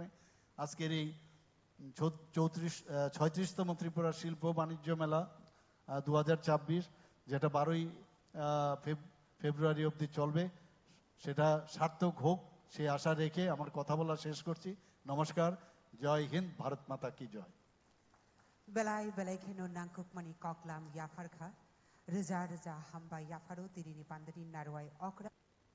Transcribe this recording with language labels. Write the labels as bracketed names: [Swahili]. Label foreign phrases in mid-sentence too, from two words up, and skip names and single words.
[Bangla] আজকের এই 36তম ত্রিপুরা শিল্প বাণিজ্য মেলা 2026, যেটা 12ই ফেব্রুয়ারি অবধি চলবে, সেটা সার্থক হোক সে আশা রেখে আমার কথা বলা শেষ করছি। নমস্কার, [Hindi] जय हिन्द, भारत माता की जय। [Kok Borok] Belai belai keno nangkuk mani koklam yafarkha, reza reza hamba yafaro tirini pandari narwai okra.